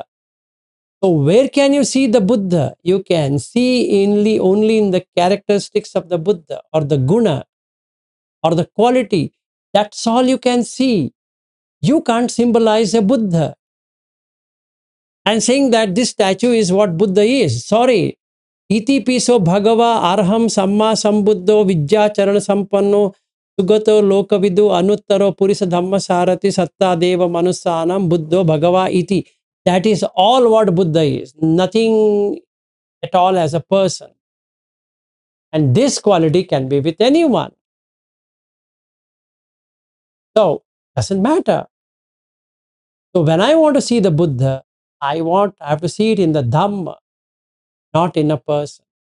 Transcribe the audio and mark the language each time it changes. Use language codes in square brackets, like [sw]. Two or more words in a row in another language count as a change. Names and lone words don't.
[en] So where can you see the Buddha? You can see only in the characteristics of the Buddha or the guna or the quality. That's all you can see. You can't symbolize a Buddha. And saying that this statue is what Buddha is. Sorry. [pi] Iti piso bhagava arham samma sambuddho vidya charana sampanno sugato lokavidu anuttaro purisa dhamma sarati satta deva manusanam buddho bhagava iti. [en] That is all what Buddha is. Nothing at all as a person. And this quality can be with anyone. So, doesn't matter. So, when I want to see the Buddha, I have to see it in the Dhamma, not in a person.